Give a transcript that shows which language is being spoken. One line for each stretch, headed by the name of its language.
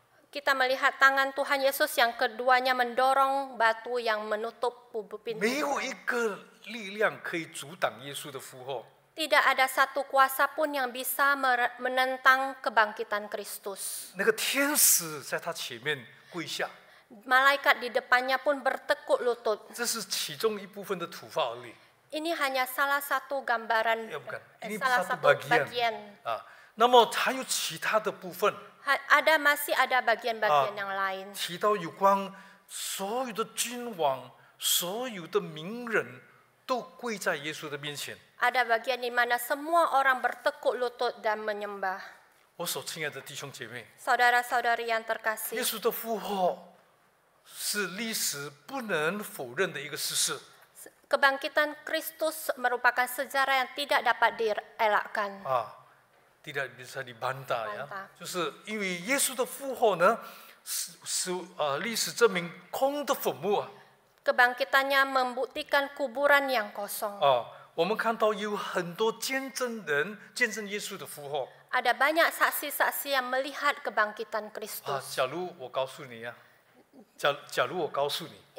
Indonesian: Kita melihat tangan Tuhan Yesus yang keduanya mendorong batu yang menutup pintu.
Chinese: 没有一个力量可以阻挡耶稣的复活。
Indonesian: Tidak ada satu kuasa pun yang bisa menentang kebangkitan Kristus.
Chinese: 那个天使在他前面跪下，
Indonesian: Malaikat di depannya pun bertekuk lutut.
Chinese: 这是其中一部分的图画而已。
Indonesian: Ini hanya salah satu gambaran, Ya, bukan. Ini salah satu satu bagian.
Chinese: 那么还有其他的部分，
Indonesian: Masih ada bagian-bagian yang lain.
Chinese: 提到有关所有的君王、所有的名人都跪在耶稣的面前。
Indonesian: Ada bagian di mana semua orang bertekuk lutut dan menyembah.
Chinese: 我所亲爱的弟兄姐妹，
Indonesian: Saudara-saudari yang
Chinese: 耶
Indonesian: terkasih,
Chinese: 稣的复活是历史不能否认的一个事实。
Indonesian: kebangkitan Kristus merupakan sejarah yang tidak dapat dielakkan. tidak bisa dibantah ya， Bantah.
Chinese: 就是因为耶稣的复活呢，是历史证明空的坟墓啊。
Indonesian: Kebangkitannya membuktikan kuburan yang kosong.
Chinese: 我们看到有很多见证人见证耶稣的复活
Indonesian: Ada banyak saksi-saksi yang melihat kebangkitan Kristus.
Chinese: 假如我告诉你假如我告诉你，